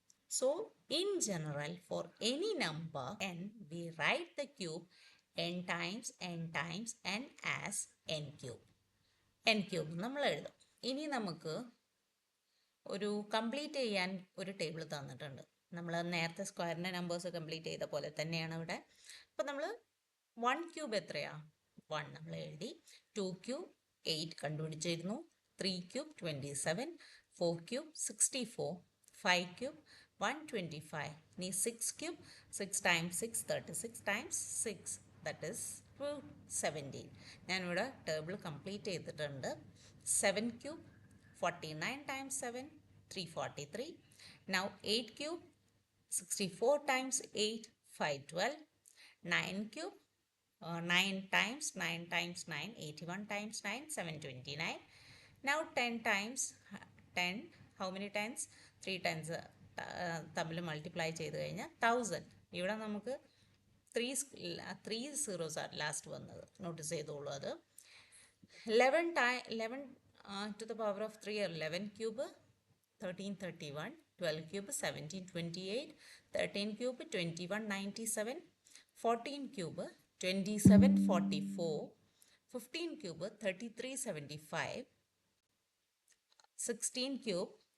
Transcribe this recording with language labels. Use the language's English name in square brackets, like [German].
[English] So, in general, for any number n, we write the cube n times n as n cube. [Malayalam] n cube നമ്മൾ എഴുതും. ഇനി നമുക്ക് ഒരു complete ചെയ്യാൻ ഒരു ടേബിൾ തന്നിട്ടുണ്ട്. നമ്മൾ നേരത്തെ സ്ക്വയറിൻ്റെ നമ്പേഴ്സ് കംപ്ലീറ്റ് ചെയ്ത പോലെ തന്നെയാണ് ഇവിടെ. അപ്പോൾ നമ്മൾ 1 ക്യൂബ് എത്രയാ? 1 നമ്മൾ എഴുതി. 2 ക്യൂബ് 8 കണ്ടുപിടിച്ചിരുന്നു. 3 cube 27, 4 cube 64, 5 cube 125. ഇനി 6 cube 6 times 6 36 times 6 that is 217. ഞാനിവിടെ ടേബിൾ കംപ്ലീറ്റ് ചെയ്തിട്ടുണ്ട്. 7 cube 49 times 7 343. [English] Now 8 cube 64 times 8 512. 9 cube 9 times 9 81 times 9 729. Now 10 times 10, how many times? [Malayalam] 3 times തമ്മിൽ മൾട്ടിപ്ലൈ ചെയ്ത് കഴിഞ്ഞാൽ 1000. ഇവിടെ നമുക്ക് 3 സീറോസ് ആണ് ലാസ്റ്റ് വന്നത്, നോട്ടീസ് ചെയ്തോളൂ അത്. [English] 11 to the power of 3, 11 cube 1331, 12 cube 1728, 13 cube 2197, 14 cube 2744, 15 cube 3375, 16 cube